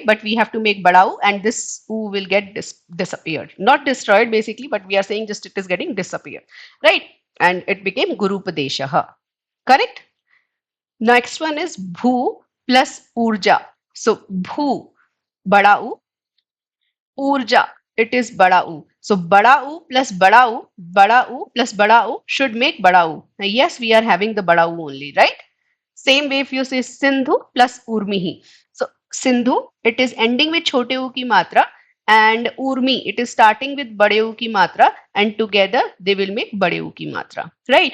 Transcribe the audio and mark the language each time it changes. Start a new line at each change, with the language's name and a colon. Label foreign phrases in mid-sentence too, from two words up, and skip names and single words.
English: But we have to make
Hindi: बड़ा उ,
English: and this U will get disappeared. Not destroyed, basically, but we are saying just it is getting disappeared, right? And it became Guru Padeshaha. Correct? Next one is Bhu plus Urja. So Bhu,
Hindi: बड़ा उ, ऊर्जा,
English: it is
Hindi: बड़ा उ.
English: So
Hindi: बड़ा उ
English: plus
Hindi: बड़ा उ, बड़ा उ
English: plus
Hindi: बड़ा उ
English: should make
Hindi: बड़ा उ.
English: Now, yes, we are having the
Hindi: बड़ा उ
English: only, right? Same way if you say Sindhu plus Urmihi. So Sindhu, it is ending with
Hindi: छोटे उ की मात्रा,
English: and Urmi, it is starting with
Hindi: बड़े उ की मात्रा,
English: and together they will make
Hindi: बड़े उ की मात्रा,
English: right?